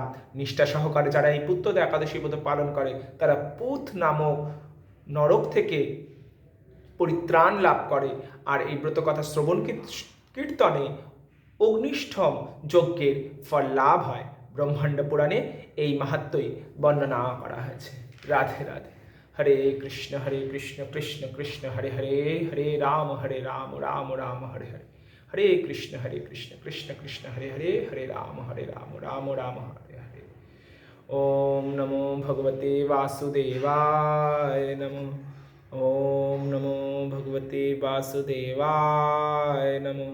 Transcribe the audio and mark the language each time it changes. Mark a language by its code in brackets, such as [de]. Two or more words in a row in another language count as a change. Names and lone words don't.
[bn] নিষ্ঠা সহকারে যারা এই পুত্রদা একাদশী ব্রত পালন করে, তারা পুত নামক নরক থেকে পরিত্রাণ লাভ করে। আর এই ব্রত কথা শ্রবণ কীর্তনে অগ্নিষ্ঠম যজ্ঞের ফল লাভ হয়। ব্রহ্মাণ্ড পুরাণে এই মাহাত্ম্যই বর্ণনা করা হয়েছে। রাধে রাধে। [sa] হরে কৃষ্ণ কৃষ্ণ কৃষ্ণ হরে হরে, হরে রাম রাম রাম হরে হরে, হরে কৃষ্ণ কৃষ্ণ কৃষ্ণ হরে হরে, হরে রাম রাম রাম হরে হরে। ओम नमो भगवते वासुदेवाय नमः। ओम नमो भगवते वासुदेवाय नमः।